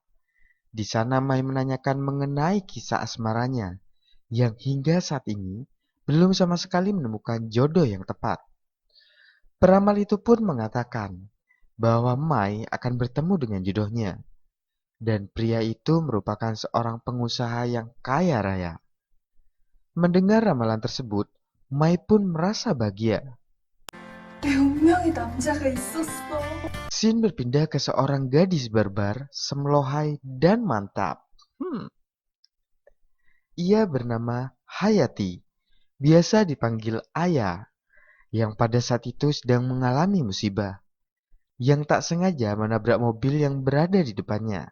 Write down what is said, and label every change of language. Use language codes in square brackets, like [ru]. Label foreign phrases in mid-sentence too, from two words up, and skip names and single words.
[id] Di sana Mai menanyakan mengenai kisah asmaranya, yang hingga saat ini belum sama sekali menemukan jodoh yang tepat. Peramal itu pun mengatakan bahwa Mai akan bertemu dengan jodohnya, dan pria itu merupakan seorang pengusaha yang kaya raya. Mendengar ramalan tersebut, Mai pun merasa bahagia. [ko] 내 운명의 남자가 있었어. [id] Scene berpindah ke seorang gadis barbar, semlohai, dan mantap. Ia bernama Hayati, biasa dipanggil Ayah, yang pada saat itu sedang mengalami musibah, yang tak sengaja menabrak mobil yang berada di depannya.